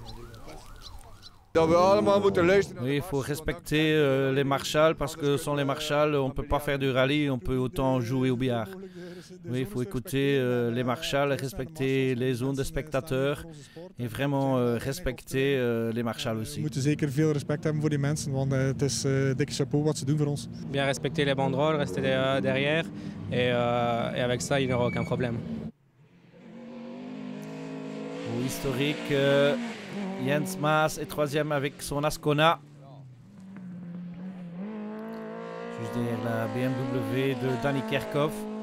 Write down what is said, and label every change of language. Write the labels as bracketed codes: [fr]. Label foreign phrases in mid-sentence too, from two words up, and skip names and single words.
[fr] Oui, il faut respecter les marshals parce que sans les marshals, on ne peut pas faire du rallye, on peut autant jouer au billard. Oui, il faut écouter les marshals, respecter les zones de spectateurs et vraiment respecter les marshals aussi. [nl] We moeten zeker veel respect hebben voor die mensen, want het is dikke chapeau wat ze doen voor ons. [fr] Bien respecter les banderoles, rester derrière et avec ça, il n'y aura aucun problème. Au historique, Jens Maas est troisième avec son Ascona. Juste derrière la BMW de Danny Kerkhoff.